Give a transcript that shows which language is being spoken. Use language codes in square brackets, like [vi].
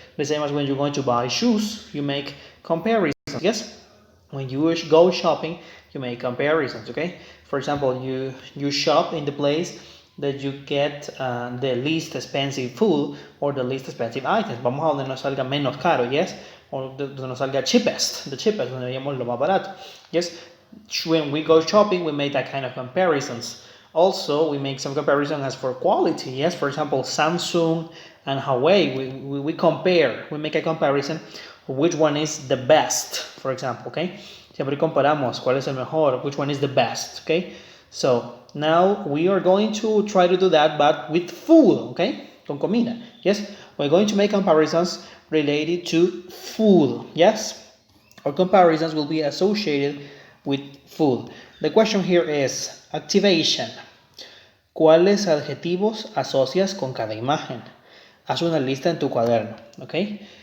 [en] The same as when you're going to buy shoes, you make comparisons, yes? When you go shopping, you make comparisons, okay? For example, you shop in the place that you get the least expensive food or the least expensive items. [es] Vamos a donde nos salga menos caro, yes? O donde nos salga [en] cheapest, the cheapest, [es] donde veamos lo más barato, yes? [en] When we go shopping, we make that kind of comparisons. Also, we make some comparison as for quality, yes? For example, Samsung and Huawei, we compare, we make a comparison which one is the best, for example, okay? [es] Siempre comparamos cuál es el mejor, [en] which one is the best, [es] okay? [en] So, now we are going to try to do that, but with food, okay? [es] Con comida, [en] yes? We're going to make comparisons related to food, yes? Our comparisons will be associated with food. The question here is activation. [es] ¿Cuáles adjetivos asocias con cada imagen? Haz una lista en tu cuaderno, okay?